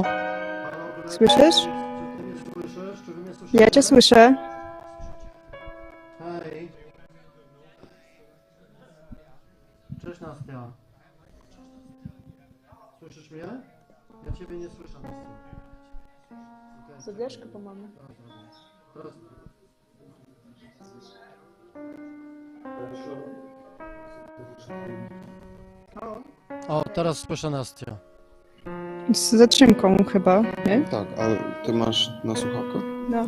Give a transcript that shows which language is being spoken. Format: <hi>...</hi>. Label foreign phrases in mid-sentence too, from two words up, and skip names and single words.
<pl>Słyszysz? Czy ty mnie słyszysz? Czy wy mnie słyszycie? Ja cię słyszę. Hej. Cześć Nastia. Słyszysz mnie? Ja ciebie nie słyszę, Nastia. Okay.</pl> <ru>Задержка, по-моему.</ru> <pl>Teraz... O, teraz słyszę Nastia. Z zatrzymką chyba, nie? Tak, ale ty masz na słuchawkach? No.</pl>